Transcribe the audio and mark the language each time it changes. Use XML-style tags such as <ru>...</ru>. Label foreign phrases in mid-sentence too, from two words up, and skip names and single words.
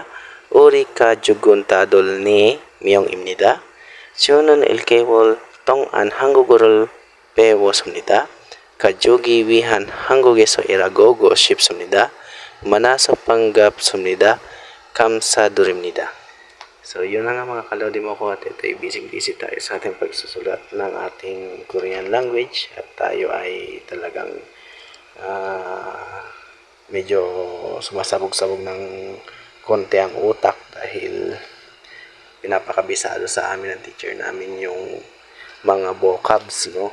<ko>우리 가족은 다들 4명입니다. 저는 1개월 동안 한국어를 배웠습니다. 가족이 위한 한국에서 일하고 싶습니다. 만나서 반갑습니다. 감사드립니다.</ko> <tl>So, yun na nga mga kalodi mo ko at ito'y busy-busy tayo sa ating pagsusulat ng ating</tl> <en>Korean language</en> <tl>at tayo ay talagang medyo sumasabog-sabog ng konti ang utak dahil pinapakabisado sa amin ng teacher namin yung mga vocabs, no?</tl>